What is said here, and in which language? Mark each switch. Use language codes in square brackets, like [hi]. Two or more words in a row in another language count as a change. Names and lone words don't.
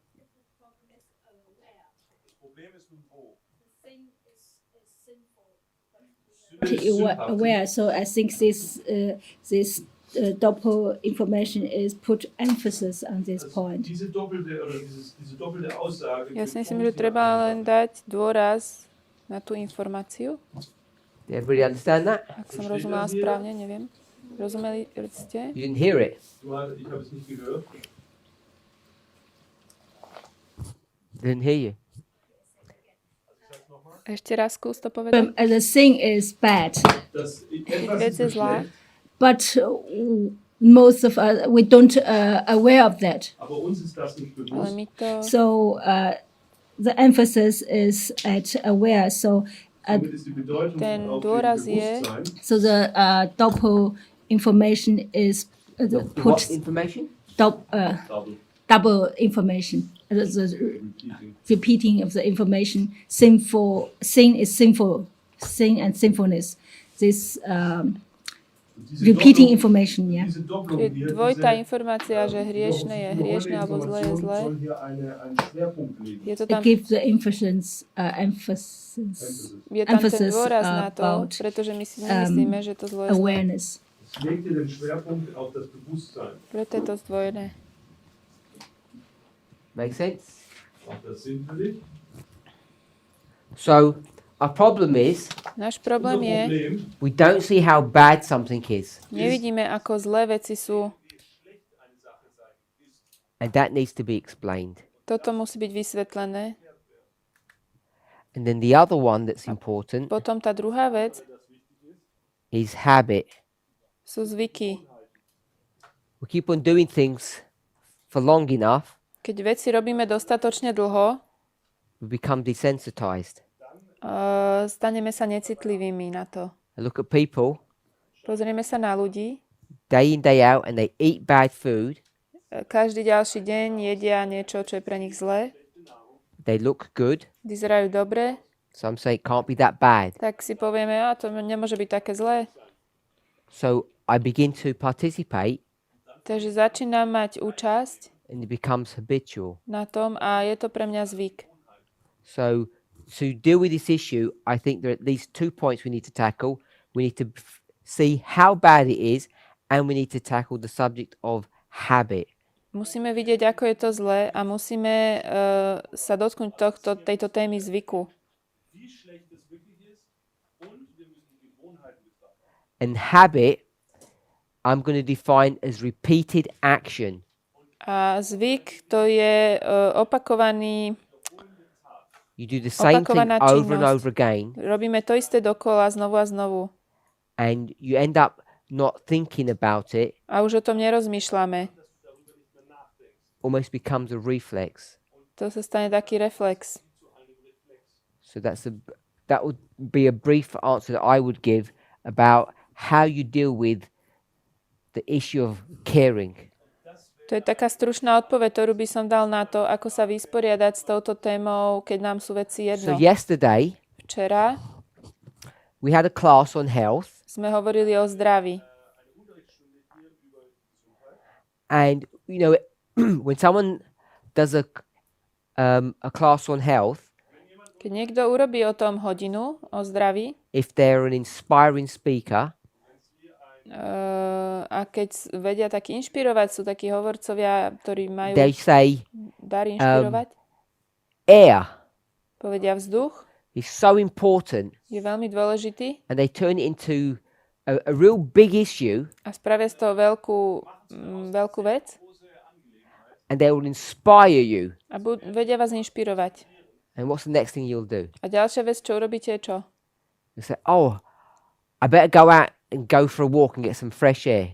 [en] Aware. So I think this double information is put emphasis on this point. [de] Diese doppelte Aussage. [sk] Ja si myslím, že treba len dať dôraz na tú informáciu. [en] Did everybody understand that? [sk] Ak som rozumela správne, neviem. Rozumeli ste? [en] You didn't hear it. [de] Ich habe es nicht gehört. [en] Didn't hear you. [sk] Ešte raz skús to povedať. [en] The thing is bad, [de] Das [sk] Vec je zlá, [en] but most of us we don't aware of that. [de] aber uns ist das nicht [sk] ale [de] bewusst. [sk] my to... [en] So the emphasis is at aware. So [de] Somit ist die Bedeutung [sk] ten [de] auf [sk] dôraz [de] dem [sk] je, [de] Bewusstsein. [en] so the double information is What put information? double information. The repeating of the information. Sin is sinful. Sin and sinfulness. This [de] Diese [en] repeating [de] Doppelung- [en] information. Yeah. [de] Diese Doppelung [sk] je [de] hier, [sk] dvojitá [de] diese [sk] informácia, že hriešne je hriešne alebo zlé je zlé. [de] soll hier einen Schwerpunkt legen. [sk] Je to [en] It [sk] tam, [en] gives the emphasis. [sk] je tam ten [en] emphasis, [sk] dôraz na to, [en] about, [sk] pretože my si nemyslíme, že to zlé je zlé. [en] Awareness. [de] Es legt hier den Schwerpunkt auf das Bewusstsein, [sk] Preto je to zdvojené. [en] Make sense? [de] auf das Sinnbild. [en] So, our problem is [sk] Náš [de] Unser [sk] problém je, [de] Problem [en] we don't see how bad something is. [sk] nevidíme, ako zlé veci sú. [en] And that needs to be explained. [sk] Toto musí byť vysvetlené. [en] And then the other one that's important [sk] Potom tá druhá vec [en] is habit. [sk] sú zvyky. [en] We keep on doing things for long enough, [sk] Keď veci robíme dostatočne dlho, [en] we become desensitized. [sk] staneme sa necitlivými na to. [en] I look at people [sk] Pozrieme sa na ľudí, [en] day in, day out, and they eat bad food. [sk] každý ďalší deň jedia niečo, čo je pre nich zlé, [en] They look good. [sk] vyzerajú dobre, [en] Some say it can't be that bad. [sk] tak si povieme, a to nemôže byť také zlé. [en] So I begin to participate, [sk] Takže začínam mať účasť [en] and it becomes habitual. [sk] na tom a je to pre mňa zvyk. [en] So to deal with this issue, I think there are at least 2 points we need to tackle. We need to see how bad it is, and we need to tackle the subject of habit. [sk] Musíme vidieť, ako je to zlé a musíme sa dotknúť tejto témy zvyku. [en] And habit, I'm going to define as repeated action. [sk] A zvyk to je opakovaný, [en] You do the same thing [sk] opakovaná [en] over and [sk] činnosť. [en] over again, [sk] Robíme to isté dokola znovu a znovu. [en] and you end up not thinking about it. [sk] A už o tom nerozmýšľame. [en] Almost becomes a reflex. [sk] To sa stane taký reflex. [en] So that would be a brief answer that I would give about how you deal with the issue of caring. [sk] To je taká stručná odpoveď, ktorú by som dal na to, ako sa vysporiadať s touto témou, keď nám sú veci [en] So [sk] jedno. [en] yesterday [sk] Včera [en] we had a class on health, [sk] sme hovorili o zdraví. [en] and you know when someone does a class on health, [sk] Keď niekto urobí o tom hodinu, o zdraví, [en] if they're an inspiring speaker, [sk] a keď vedia taký inšpirovať, sú takí hovorcovia, ktorí majú [en] they say [sk] dar inšpirovať, [en] air [sk] povedia vzduch, [en] is so important, [sk] je veľmi dôležitý [en] and they turn it into a real big issue, [sk] a spravia z toho veľkú vec [en] and they will inspire you. [sk] a vedia vás inšpirovať. [en] And what's the next thing you'll do? [sk] A ďalšia vec, čo urobíte, je čo? [en] You say, "Oh, I better go out and go for a walk and get some fresh air."